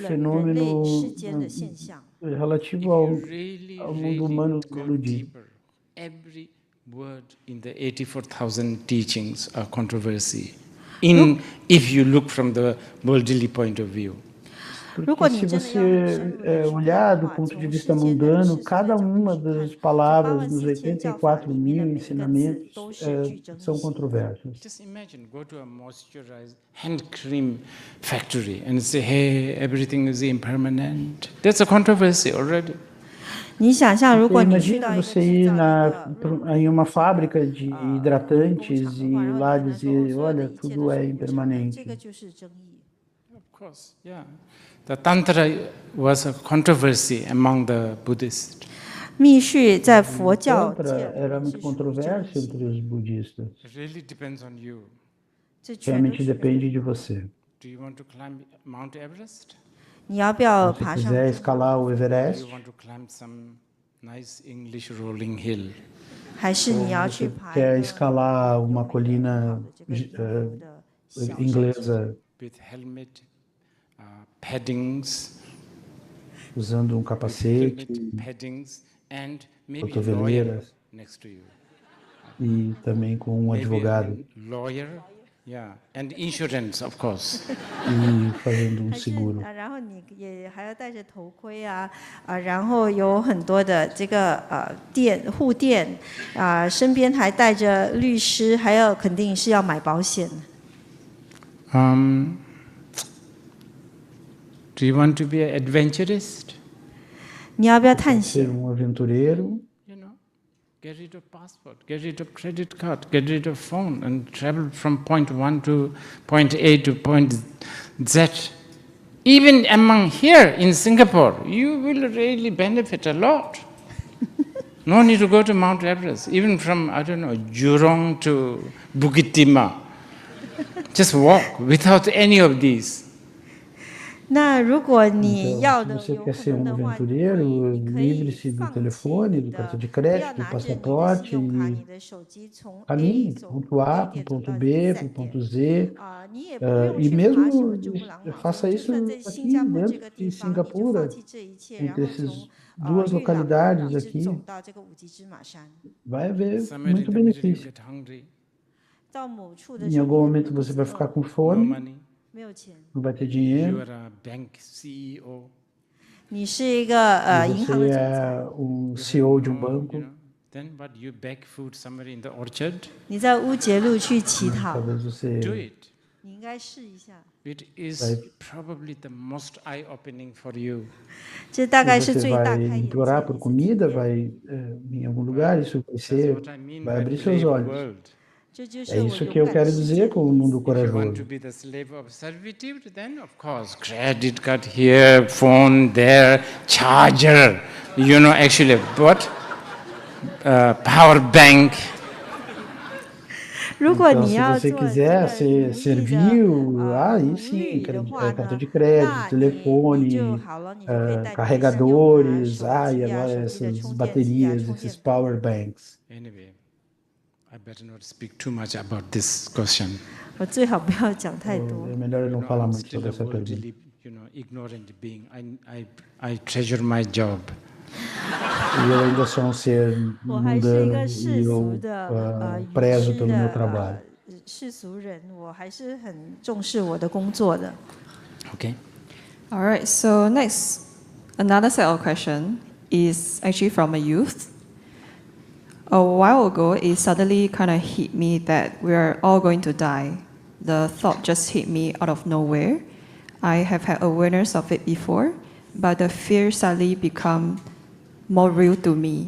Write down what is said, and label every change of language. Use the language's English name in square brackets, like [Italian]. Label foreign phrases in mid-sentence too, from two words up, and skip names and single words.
[Chinese] 人类世 [Portuguese] fenômeno [Chinese] 间的现象。 [Portuguese] relativo [English] Really, [Portuguese] ao mundo [English] really [Portuguese] humano [English] go [Portuguese] diluído. [English] deeper. Every word in the 84,000 teachings are controversy. If you look from the worldly point of view. [Portuguese] Porque se você olhar do ponto de vista mundano, cada uma das palavras nos 84 mil ensinamentos são controversas. [English] Just imagine, go to a moisturized hand cream factory and say, hey, everything is impermanent. That's a controversy already. [Chinese] 你想象，如果你去 [Portuguese] Imagina [Chinese] 到一个 [Portuguese] você [Chinese] 制 [Portuguese] ir [Chinese] 造 [Portuguese] em uma fábrica de hidratantes e lá dizer, olha, tudo é impermanente. [Chinese] 这个就是争议。 [English] Of course, yeah. The Tantra was a controversy among the Buddhists. [Chinese] 密续在佛教 [Portuguese] Tantra era muito controverso entre os budistas. [English] It really depends on you. [Chinese] 这全都 [Portuguese] Realmente [Chinese] 是 [Portuguese] depende de você. [English] Do you want to climb Mount Everest? [Chinese] 你要不要 [Portuguese] Se [Chinese] 爬 [Portuguese] você [Chinese] 上 [Portuguese] quiser escalar o [English] Do [Portuguese] Everest, [English] you want to climb some nice English rolling hill? [Chinese] 还是你要 [Portuguese] ou [Chinese] 去 [Portuguese] você [Chinese] 爬 [Portuguese] quer escalar uma colina inglesa [English] With helmet, paddings, [Portuguese] usando capacete, [English] paddings, and maybe a lawyer [Portuguese] cotoveleiras [English] next to you. [Portuguese] e também com um [English] Maybe [Portuguese] advogado [English] a lawyer, yeah, and insurance, of course. [Portuguese] e fazendo [Chinese] 还是 [Portuguese] seguro. [Chinese] 然后你也还要戴着头盔啊，然后有很多的这个护垫身边还带着律师，还有肯定是要买保险。 [English] Do you want to be an adventurist? [Chinese] 你要不要探 [Portuguese] Ser [Chinese] 险？ [Portuguese] aventureiro, [English] You know, get rid of passport, get rid of credit card, get rid of phone, and travel from point 1 to point A to point Z. Even among here in Singapore, you will really benefit a lot. No need to go to Mount Everest, even from, I don't know, Jurong to Bukit Timah. Just walk without any of these. [Chinese] 那如果你要 [Portuguese] então, [Chinese] 的 [Portuguese] se você [Chinese] 有 [Portuguese] quer [Chinese] 很 [Portuguese] ser [Chinese] 多 [Portuguese] um [Chinese] 的话， [Portuguese] aventureiro, [Chinese] 你可以 [Portuguese] livre-se do [Chinese] 放弃 [Portuguese] telefone, [Chinese] 你 [Portuguese] do [Chinese] 的， [Portuguese] cartão de [Chinese] 不要 [Portuguese] crédito, do [Chinese] 拿着你的信 [Portuguese] passaporte [Chinese] 用卡、你 [Portuguese] e [Chinese] 的手机从 A [Portuguese] caminhe do [Chinese] 走 [Portuguese] ponto A [Chinese] A [Portuguese] para o [Chinese] 点走 [Portuguese] ponto [Chinese] 到 [Portuguese] B, para [Chinese] Z [Portuguese] o [Chinese] 点 [Portuguese] ponto Z. [Chinese] 你也不用 [Portuguese] E [Chinese] 去爬什么 [Portuguese] mesmo [Chinese] 珠穆朗玛峰， [Portuguese] faça [Chinese] 就 [Portuguese] isso [Chinese] 算在新 [Portuguese] aqui [Chinese] 加坡这 [Portuguese] dentro [Chinese] 个 [Portuguese] de [Chinese] 地方，你就放 [Portuguese] Singapura, [Chinese] 弃这一切，然 [Portuguese] entre [Chinese] 后从 [Portuguese] essas duas [Chinese] 玉朗 [Portuguese] localidades [Chinese] 一直 [Portuguese] aqui, [Chinese] 走到这个五级芝麻山， [Portuguese] vai haver [English] Somewhere in [Portuguese] muito [English] the middle you [Portuguese] benefício. [English] get hungry, [Chinese] 到某处的 [Portuguese] Em [Chinese] 时候 [Portuguese] algum [Chinese] 你可能 [Portuguese] momento [Chinese] 肚 [Portuguese] você [Chinese] 子 [Portuguese] vai [Chinese] 饿 [Portuguese] ficar com [English] no [Portuguese] fome, [English] money, [Chinese] 没有钱， [Portuguese] não vai ter [English] you [Portuguese] dinheiro, [English] are a bank CEO, [Chinese] 你是一个 [Portuguese] e [Chinese] 银行的 [Portuguese] você [Chinese] 总裁， [Portuguese] é um [English] you have [Portuguese] CEO de um [English] no, you [Portuguese] banco, [English] know, then what, you beg food somewhere in the orchard? [Chinese] 你在乌节路去乞讨， [Portuguese] talvez [English] Do [Portuguese] você [English] it. [Chinese] 你应该试一下， [English] It is [Portuguese] Vai. [English] probably the most eye-opening for you. [Chinese] 这大概是 [Portuguese] você [Chinese] 最大 [Portuguese] vai [Chinese] 开眼界 [Portuguese] implorar [Chinese] 的 [Portuguese] por [Chinese] 一次体 [Portuguese] comida, [Chinese] 验。 [Portuguese] vai em algum lugar, isso vai [English] That's what I mean [Portuguese] vai [English] by [Portuguese] abrir seus [English] brave [Portuguese] olhos. [English] world. [Chinese] 这就 [Portuguese] É [Chinese] 是我 [Portuguese] isso [Chinese] 勇 [Portuguese] que eu [Chinese] 敢的 [Portuguese] quero [Chinese] 世界 [Portuguese] dizer [Chinese] 的 [Portuguese] com o [Chinese] 意 [Portuguese] mundo [Chinese] 思。 [English] If you want to [Portuguese] corajoso. [English] be the slave of servitude, then of course, credit card here, phone there, charger, you know, actually, what? Power bank. [Chinese] 如果 [Portuguese] Então, [Chinese] 你 [Portuguese] se [Chinese] 要 [Portuguese] você [Chinese] 做这 [Portuguese] quiser [Chinese] 个 [Portuguese] ser [Chinese] 奴役的 [Portuguese] servil, aí [Chinese] 奴 [Portuguese] sim, [Chinese] 隶的话 [Portuguese] cartão [Chinese] 呢 [Portuguese] de，crédito, [Chinese] 那你就 [Portuguese] telefone, [Chinese] 好了，你就可以带你的信用卡、 [Portuguese] carregadores, [Chinese] 手 [Portuguese] e [Chinese] 机啊、 [Portuguese] agora [Chinese] 手机的 [Portuguese] essas [Chinese] 充电器啊、 [Portuguese] baterias, [Chinese] 充电 [Portuguese] esses [Chinese] 宝。 [English] power banks. Anyway, I better not speak too much about this question. [Chinese] 我最好不要讲太多。 [Portuguese] É melhor eu [English] You [Portuguese] não [English] know, [Portuguese] falar [English] I'm [Portuguese] muito [English] still [Portuguese] sobre [English] a [Portuguese] essa pergunta. [English] worldly, you know, ignorant being. I treasure my job. [Portuguese] E eu ainda sou um ser [Chinese] 我还是一个 [Portuguese] mundano [Chinese] 世 [Portuguese] e [Chinese] 俗 [Portuguese] eu [Chinese] 的愚 [Portuguese] prezo [Chinese] 痴 [Portuguese] pelo meu [Chinese] 的 [Portuguese] trabalho. [Chinese] 世俗人，我还是很重视我的工作的。 [English] Okay. All right, so next, another set of question is actually from a youth. A while ago, it suddenly kind of hit me that we're all going to die. The thought just hit me out of nowhere. I have had awareness of it before, but the fear suddenly become more real to me.